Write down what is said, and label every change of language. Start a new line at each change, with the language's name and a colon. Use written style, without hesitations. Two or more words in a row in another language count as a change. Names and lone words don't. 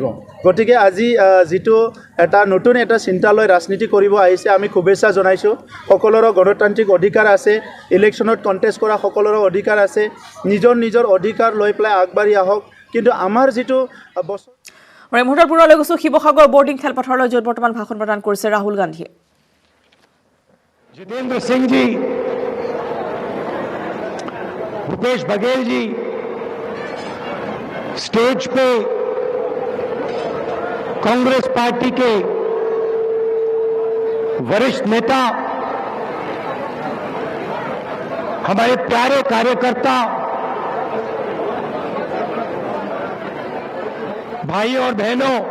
Assamese: গতিকে আজি যিটো নতুন এটা চিন্তা লৈ ৰাজনীতি কৰিব আহিছে, আমি শুভেচ্ছা জনাইছোঁ। সকলোৰে গণতান্ত্ৰিক অধিকাৰ আছে, ইলেকশ্যনত কণ্টেষ্ট কৰা সকলোৰে অধিকাৰ আছে। নিজৰ নিজৰ অধিকাৰ লৈ পেলাই আগবাঢ়ি আহক। কিন্তু আমাৰ যিটো বছৰ এই মুহূৰ্তত পুনৰ লৈ গৈছোঁ শিৱসাগৰ বৰ্ডিং খেলপথাৰলৈ, য'ত বৰ্তমান ভাষণ প্ৰদান কৰিছে ৰাহুল গান্ধীয়ে।
Hindi: जितेंद्र सिंह जी, भूपेश बघेल जी स्टेज पे कांग्रेस पार्टी के वरिष्ठ नेता, हमारे प्यारे कार्यकर्ता, भाइयों और बहनों,